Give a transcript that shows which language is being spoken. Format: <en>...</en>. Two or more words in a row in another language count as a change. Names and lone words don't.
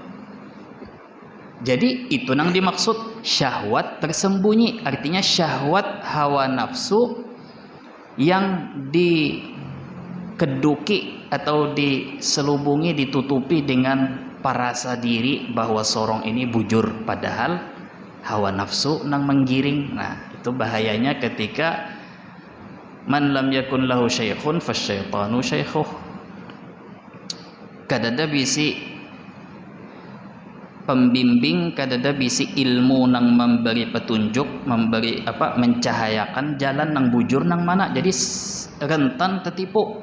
<bjn>Jadi itu nang dimaksud syahwat tersembunyi, artinya syahwat hawa nafsu yang dikeduki atau diselubungi, ditutupi dengan parasa diri bahwa sorong ini bujur, padahal hawa nafsu nang menggiring. Nah, itu bahayanya ketika</bjn> <ar>من لم يكن له شيخ فالشيطان شيخه.</ar> <bjn>Kadada bisi pembimbing, kadada bisi ilmu nang memberi petunjuk, memberi mencahayakan jalan nang bujur nang mana, jadi rentan tertipu.</bjn>